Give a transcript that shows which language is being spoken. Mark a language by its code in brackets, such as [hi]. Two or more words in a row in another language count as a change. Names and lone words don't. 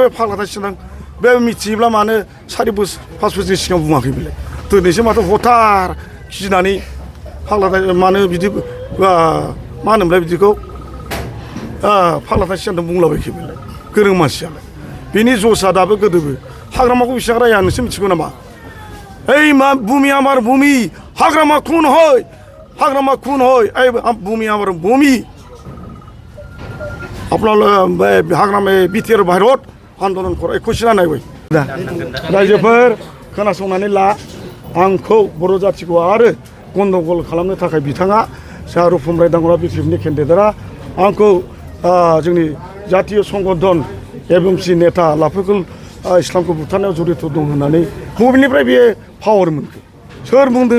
[brx] बे फाग्लाथायसिना बे मिथियोब्ला मानो 4 बोसोर 5 बोसोरनि सिगां बुङाखै बेलाय दिनैसो माथो हथार गिनानै फाग्लाथाय मानो बिदि मा होनोमोनलाय बिदिखौ फाग्लाथायसिना बुंलाबायखै बेलाय गोरों मानसियालाय बिनि जसा दाबो गोदोबो हाग्रामाखौ बिसाग्राया नोंसोर मिथिगौ नामा [bn] এই মা ভূমি আমার ভূমি হাগ্রামা খুন হয় এই ভূমি আমার ভূমি আপনার হাগ্রামে বিটিআর [brx] भारत आन्दलन खर कुइसना नायबाय रायजोफोर खोनासंनानै ला आंखौ बर' जाथिखौ आरो गन्दगल खालामनो थाखाय बिथाङा साहा रुपमराय दांगरा बिटिएफनि केन्डिडेटआ आंखौ जोंनि जातीय संगठन एबएमसि नेता लाफोरखौ इस्लामखौ बुथारनायाव जड़ित दं होननानै बबेनिफ्राय बेयो पावार मोनखो सोर बुंदों